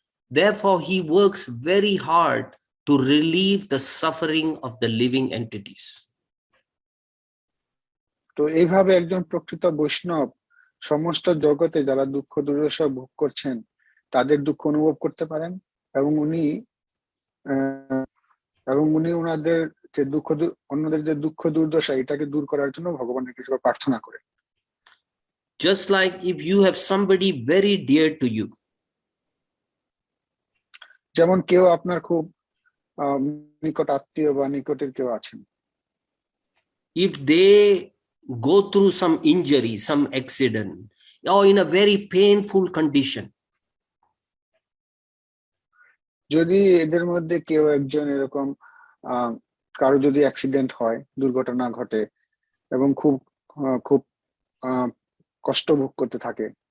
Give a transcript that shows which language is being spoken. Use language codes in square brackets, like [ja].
[en] Therefore he works very hard to relieve the suffering of the living entities. [bn] তো এইভাবে একজন প্রকৃত বৈষ্ণব সমস্ত জগতে যারা দুঃখ দুর্দশা ভোগ করছেন তাদের দুঃখ অনুভব করতে পারেন এবং উনি ওনাদের যে অন্যদের যে দুঃখ দুর্দশা এটাকে দূর করার জন্য ভগবানের কাছে প্রার্থনা করেন। [en] Just like if you have somebody very dear to you, [bn] যেমন কেউ আপনার খুব নিকট আত্মীয় বা নিকটের কেউ আছেন, [en] if they go through some injury, some accident, or in a very painful condition, [bn] যদি এদের মধ্যে কেউ একজন এরকম কারো যদি অ্যাক্সিডেন্ট হয়, দুর্ঘটনা ঘটে এবং খুব খুব কষ্ট ভোগ করতে থাকে,